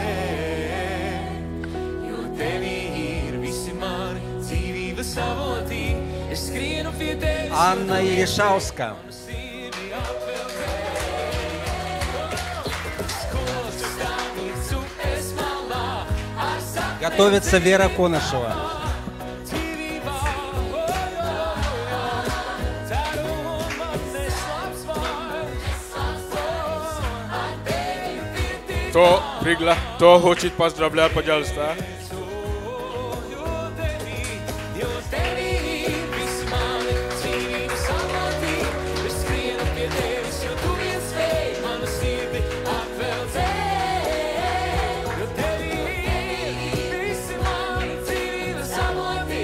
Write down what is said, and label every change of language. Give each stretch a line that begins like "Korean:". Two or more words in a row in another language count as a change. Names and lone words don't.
Latvian: Jo tevī ir visi mani dzīvības avoti. Es skrienu pie tevis,
Russian: Анна Ильшауска.
Latvian: sirdi atveldēt. Skolas stāvīts upes malā, ar saknēm
Russian: Готовится Вера Конышева.
Latvian: dzīvībā. Oi, oi, oi, oi, ceru, un man neslāps vairs.
Russian: Кто хочет поздравлять, пожалуйста.
Latvian: Jo tevī ir visi mani dzīvības avoti. Es skrienu pie tevis, jo tu viens spēj manu sirdi atveldzēt. Jo tevī ir visi mani dzīvības avoti.